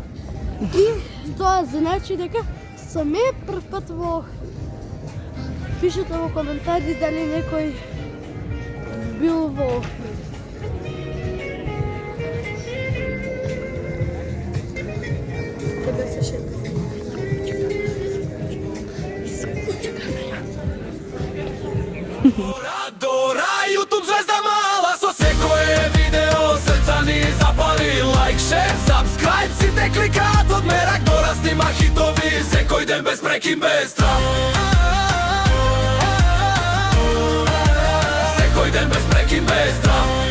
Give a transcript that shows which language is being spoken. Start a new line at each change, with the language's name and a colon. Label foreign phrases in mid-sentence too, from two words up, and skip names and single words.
Macedonian: И тоа значи дека сме прв пат во Охрид. Пишете во коментари дали некој бил во Охрид. Тебе се шета. Дора, YouTube ѕвезда мала, со секое видео, срца ни запали.
English: Like, share, subscribe,
Macedonian: сите кликаат од мерак. Дора снима хитови, секој ден без прекин, без страв. Секој ден без прекин, без страв.